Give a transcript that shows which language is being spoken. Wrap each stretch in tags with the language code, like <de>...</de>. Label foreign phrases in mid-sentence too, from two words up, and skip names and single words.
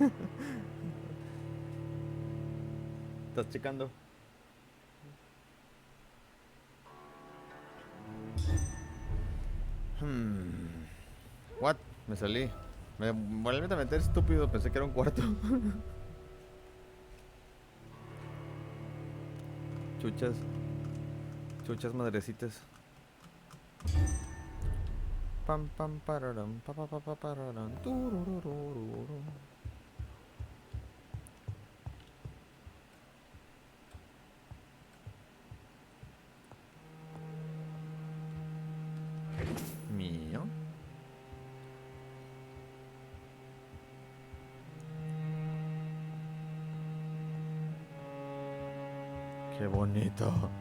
<es>¿Estás checando? What? Me salí. Me volví a meter estúpido, pensé que era un cuarto. Chuchas. Chuchas madrecitas. Pam pam pararam, pa pa pa pa pararam, turururururu. Mío. Qué bonito.</es>